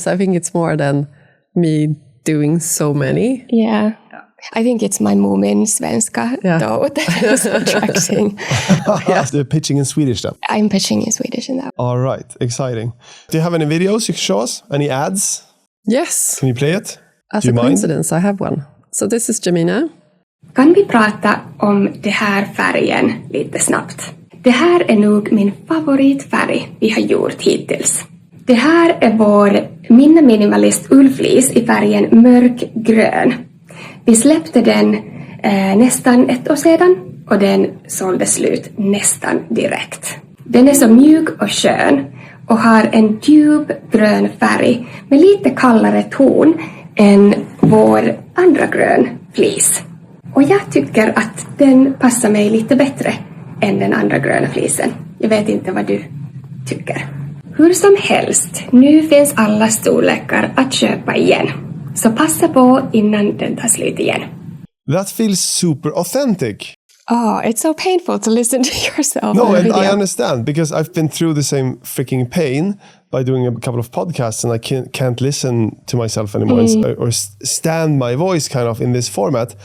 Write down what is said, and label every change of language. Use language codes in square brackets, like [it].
[en] So I think it's more than me doing so many. Yeah. I think it's my Moomin svenska, though, that is attracting. You're pitching in Swedish then? I'm pitching in Swedish in that. All right, exciting. Do you have any videos you can show us? Any ads? Yes. Can you play it? As Do a you mind? coincidence, I have one. So this is Jemina. [sv] Kan vi prata om det här färgen lite snabbt? Det här är nog min favoritfärg vi har gjort hittills. Det här är vår minimalist Ullfleece i färgen mörkgrön. Vi släppte den nästan 1 år sedan och den sålde slut nästan direkt. Den är så mjuk och skön och har en djup grön färg med lite kallare ton än vår andra grön fleece. Och jag tycker att den passar mig lite bättre än den andra gröna fleecen. Jag vet inte vad du tycker. Hur som helst, nu finns alla storlekar att köpa igen. Så passa på innan den tar slut igen. [en] That feels super authentic. Oh, it's so painful to listen to yourself. No, on and video. I understand because I've been through the same freaking pain by doing a couple of podcasts, and I can't listen to myself anymore or stand my voice kind of in this format.